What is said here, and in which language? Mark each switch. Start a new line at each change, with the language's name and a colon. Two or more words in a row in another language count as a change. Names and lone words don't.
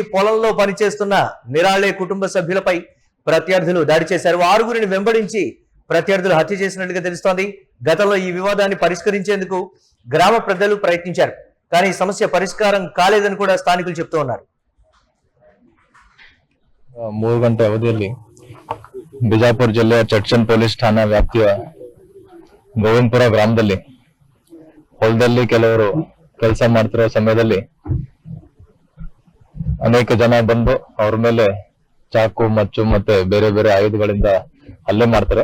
Telugu: పొలంలో పనిచేస్తున్న నిరాళే కుటుంబ సభ్యులపై ప్రత్యర్థులు దాడి చేశారు. 6గురిని వెంబడించి ప్రత్యర్థులు హత్య చేసినట్లుగా తెలుస్తోంది. గతంలో ఈ వివాదాన్ని పరిష్కరించేందుకు గ్రామ పెద్దలు ప్రయత్నించారు. కానీ ఈ సమస్య పరిష్కారం కాలేదని కూడా స్థానికులు చెప్తూ ఉన్నారు.
Kannada: 3 ಗಂಟೆ ಅವಧಿಯಲ್ಲಿ ಬಿಜಾಪುರ ಜಿಲ್ಲೆಯ ಚಟ್ಚನ್ ಪೊಲೀಸ್ ಠಾಣಾ ವ್ಯಾಪ್ತಿಯ ಗೋವಿಂದಪುರ ಗ್ರಾಮದಲ್ಲಿ ಹೊಲದಲ್ಲಿ ಕೆಲವರು ಕೆಲಸ ಮಾಡ್ತಿರೋ ಸಮಯದಲ್ಲಿ ಅನೇಕ ಜನ ಬಂದು ಅವ್ರ ಮೇಲೆ ಚಾಕು, ಮಚ್ಚು ಮತ್ತೆ ಬೇರೆ ಬೇರೆ ಆಯುಧಗಳಿಂದ ಹಲ್ಲೆ ಮಾಡ್ತಾರೆ.